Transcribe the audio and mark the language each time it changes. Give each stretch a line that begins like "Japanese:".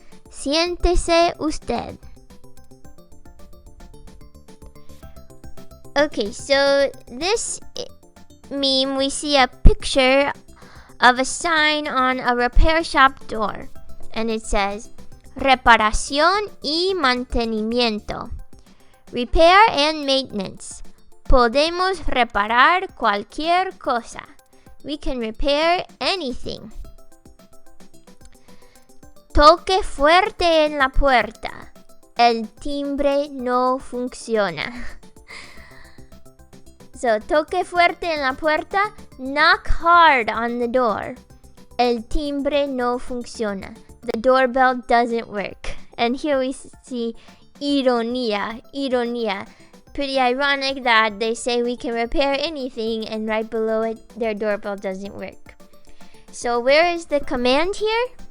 Spanish: Siéntese usted.
English: Okay, so this meme, we see a picture of a sign on a repair shop door. And it says, reparación y mantenimiento. Repair and maintenance.
Spanish: Podemos reparar cualquier cosa. We can repair anything. Toque fuerte en la puerta. El timbre no funciona. So, toque fuerte en la puerta.
English: Knock hard on the door. El timbre no funciona. The doorbell doesn't work. And here we see ironía. Pretty ironic that they say we can repair anything and right below it, their doorbell doesn't work. So where is the command here?